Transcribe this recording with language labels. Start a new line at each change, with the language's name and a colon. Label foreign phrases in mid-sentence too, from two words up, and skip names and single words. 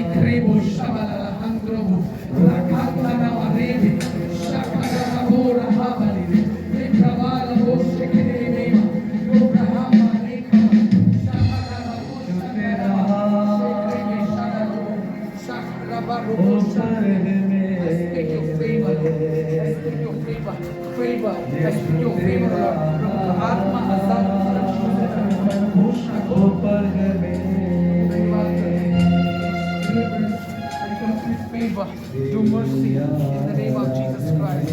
English: Rebo Shabala Handrobo Rakatana Marebi Shakara Rabo Rahabali Ekabala Bo Shekere Yobrahama Reka Shakara Rabo Shakara Rabo I speak your favor, Lord. I speak your favor, favor. I speak your favor, Lord. Atma Azad favor, do mercy in the name of Jesus Christ.